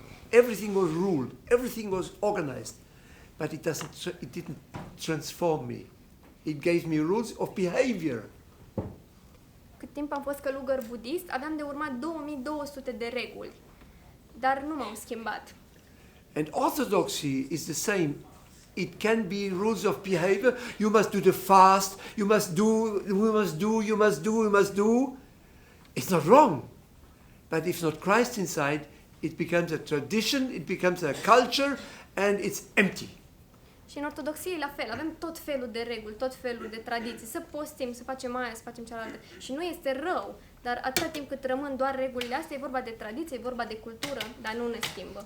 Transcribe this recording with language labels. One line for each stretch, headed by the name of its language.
English: Everything was ruled, everything was organized, but it didn't transform me. It gave me rules of behavior.
Romanian: Cât timp am fost călugăr budist, aveam de urmat 2200 de reguli, dar nu m-au schimbat.
English: And orthodoxy is the same. It can be rules of behavior. You must do the fast. You must do. You must do. You must do. You must do. It's not wrong, but if not Christ inside, it becomes a tradition. It becomes a culture, and it's empty.
Romanian: Și în ortodoxie e la fel, avem tot felul de reguli, tot felul de tradiții, să postim, să facem aia, să facem cealaltă. Și nu este rău, dar atâta timp cât rămân doar regulile astea, e vorba de tradiție, e vorba de cultură, dar nu ne schimbă.